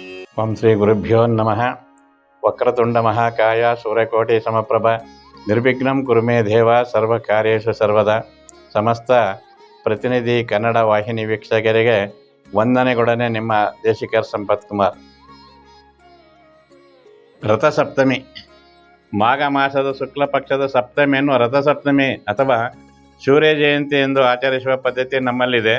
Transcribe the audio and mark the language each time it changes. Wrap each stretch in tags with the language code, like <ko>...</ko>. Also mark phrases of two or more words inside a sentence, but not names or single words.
<sa>ಓಂ ಶ್ರೀ ಗುರುಭ್ಯೋ ನಮಃ. ವಕ್ರತುಂಡ ಮಹಾಕಾಯ ಸೂರ್ಯಕೋಟಿ ಸಮಪ್ರಭ ನಿರ್ವಿಘ್ನಂ ಕುರುಮೇ ದೇವ ಸರ್ವ ಕಾರ್ಯೇಷು ಸರ್ವದ.</sa> <kn>ಸಮಸ್ತ ಪ್ರತಿನಿಧಿ ಕನ್ನಡ ವಾಹಿನಿ ವೀಕ್ಷಕರಿಗೆ ವಂದನೆಗೊಡನೆ ನಿಮ್ಮ ದೇಶಿಕರ್ ಸಂಪತ್ ಕುಮಾರ್. ರಥಸಪ್ತಮಿ, ಮಾಘ ಮಾಸದ ಶುಕ್ಲ ಪಕ್ಷದ ಸಪ್ತಮಿಯನ್ನು ರಥಸಪ್ತಮಿ ಅಥವಾ ಸೂರ್ಯ ಜಯಂತಿ ಎಂದು ಆಚರಿಸುವ ಪದ್ಧತಿ ನಮ್ಮಲ್ಲಿದೆ.</kn>